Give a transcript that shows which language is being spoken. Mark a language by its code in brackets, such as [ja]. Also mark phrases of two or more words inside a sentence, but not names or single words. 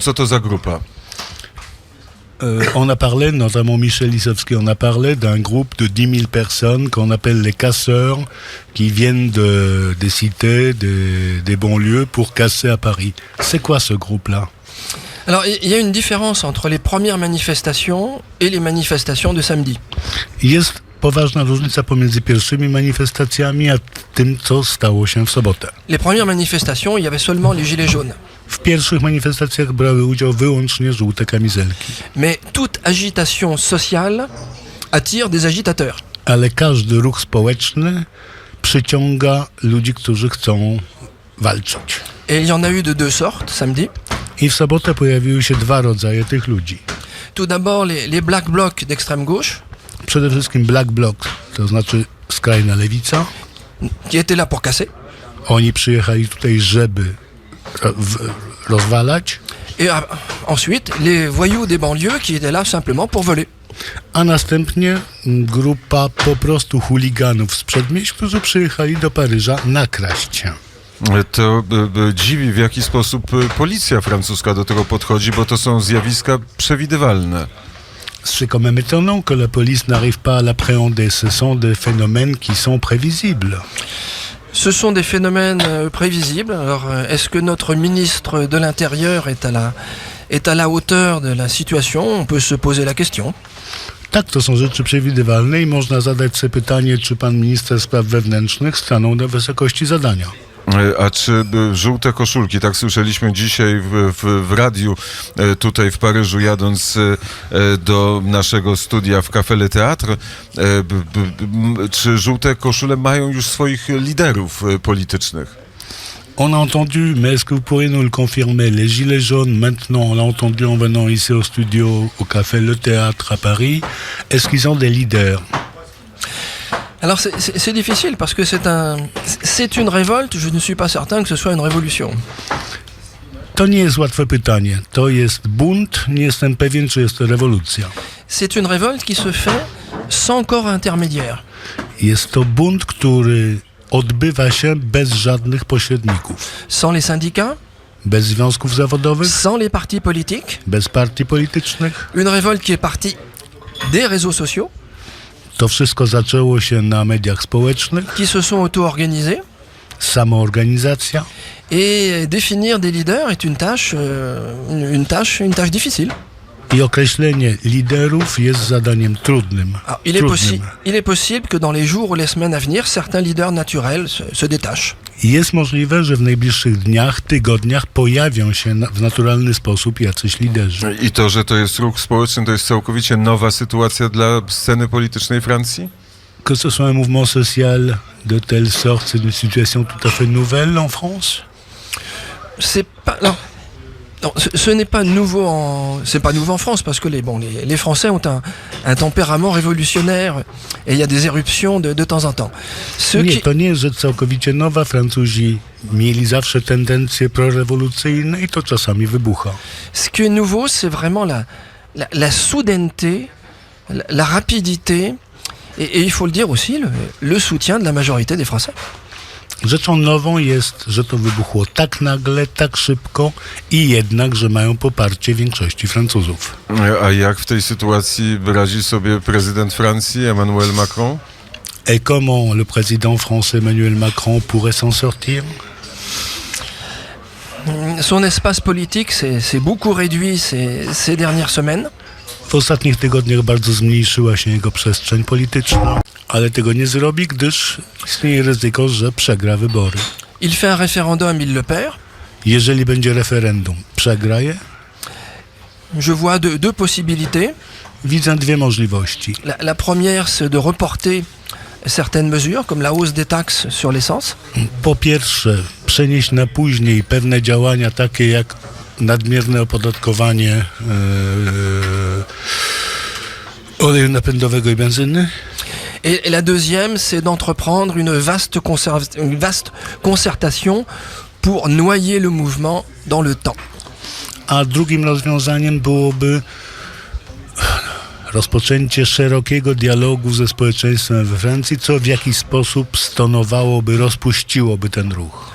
[pl] Co to za grupa? [fr] On a parlé, notamment Michel Lissowski, on a parlé d'un groupe de 10 000 personnes qu'on appelle les casseurs, qui viennent des cités, des banlieues pour casser à Paris. C'est quoi ce groupe-là? Alors, il y a une différence entre les premières manifestations et les manifestations de samedi. [pl] Jest poważna różnica pomiędzy pierwszymi manifestacjami a tym, co stało się w sobotę. [fr] Les premières manifestations, il y avait seulement les gilets jaunes. [pl] W pierwszych manifestacjach brały udział wyłącznie żółte kamizelki. [fr] Mais toute agitation sociale attire des agitateurs. [pl] Ale każdy ruch społeczny przyciąga ludzi, którzy chcą walczyć. [fr] Et il y en a eu de deux sortes samedi. [pl] I w sobotę pojawiły się dwa rodzaje tych ludzi. [fr] Tout d'abord les Black Blocs d'extrême gauche, [pl] Przede wszystkim Black Bloc, to znaczy skrajna lewica. [fr] qui étaient là pour casser. [pl] Oni przyjechali tutaj, żeby rozwalać, [fr] Et ensuite les voyous des banlieues qui étaient là simplement pour voler. [pl] a następnie grupa po prostu chuliganów z przedmieść, którzy przyjechali do Paryża nakraść się. To dziwi, w jaki sposób policja francuska do tego podchodzi, bo to są zjawiska przewidywalne. [fr] C'est quand même étonnant que la police n'arrive pas à l'appréhender. Ce sont des phénomènes qui sont prévisibles. Ce sont des phénomènes prévisibles. Alors, est-ce que notre ministre de l'Intérieur est à la hauteur de la situation? On peut se poser la question. [pl] Tak, to są rzeczy przewidywalne i można zadać sobie pytanie, czy pan minister spraw wewnętrznych stanął na wysokości zadania. A czy żółte koszulki, tak słyszeliśmy dzisiaj w radiu tutaj w Paryżu, jadąc do naszego studia w Café Le Théâtre, czy żółte koszule mają już swoich liderów politycznych? [fr] On a entendu, mais est-ce que vous pourriez nous le confirmer? Les Gilets jaunes, maintenant, on l'a entendu en venant ici au studio, au Café Le Théâtre à Paris. Est-ce qu'ils ont des leaders? Alors, c'est difficile parce que c'est une révolte. Je ne suis pas certain que ce soit une révolution. [pl] To nie jest łatwe pytanie. To jest bunt, nie jestem pewien, czy jest to rewolucja. [fr] C'est une révolte qui se fait sans corps intermédiaire. [pl] Jest to bunt, który odbywa się bez żadnych pośredników. [fr] Sans les syndicats, [pl] Bez związków zawodowych, [fr] sans les partis politiques. [pl] bez partii politycznych. [fr] Une révolte qui est partie des réseaux sociaux, [pl] To wszystko zaczęło się na mediach społecznych, [fr] qui se sont auto-organisés. [pl] samoorganizacja. [fr] Et définir des leaders est une tâche difficile. [pl] I określenie liderów jest zadaniem trudnym. [fr] Alors, il est possible que dans les jours ou les semaines à venir, certains leaders naturels se détachent. [pl] I jest możliwe, że w najbliższych dniach, tygodniach pojawią się w naturalny sposób jacyś liderzy. I to, że to jest ruch społeczny, to jest całkowicie nowa sytuacja dla sceny politycznej Francji? [fr] Que ce soit un mouvement social de telle sorte, c'est une situation tout à fait nouvelle en France. C'est pas non, ce n'est pas nouveau en France parce que les Français ont un tempérament révolutionnaire et il y a des éruptions de temps en temps. [pl] Nie, to nie jest rzecz całkowicie nowa. Francuzi mieli zawsze tendencje prorewolucyjne i to czasami wybucha. [fr] Ce qui est nouveau, c'est vraiment la soudaineté, la rapidité et il faut le dire aussi, le soutien de la majorité des Français. [pl] Rzeczą nową jest, że to wybuchło tak nagle, tak szybko i jednak, że mają poparcie większości Francuzów. A jak w tej sytuacji radzi sobie prezydent Francji, Emmanuel Macron? [fr] Et comment le président français Emmanuel Macron pourrait s'en sortir? Son espace politique s'est beaucoup réduit ces dernières semaines. [pl] W ostatnich tygodniach bardzo zmniejszyła się jego przestrzeń polityczna, ale tego nie zrobi, gdyż istnieje ryzyko, że przegra wybory. [fr] Il fait un référendum, il le perd. [pl] Jeżeli będzie referendum, przegra je. [fr] Je vois deux possibilités. [pl] Widzę dwie możliwości. [fr] La première, c'est de reporter certaines mesures, comme la hausse des taxes sur l'essence. [pl] Po pierwsze, przenieść na później pewne działania takie jak nadmierne opodatkowanie oleju napędowego i benzyny. [fr] Et la deuxième, c'est d'entreprendre une vaste concertation pour noyer le mouvement dans le temps. [pl] A drugim rozwiązaniem byłoby rozpoczęcie szerokiego dialogu ze społeczeństwem we Francji, co w jakiś sposób stonowałoby, rozpuściłoby ten ruch.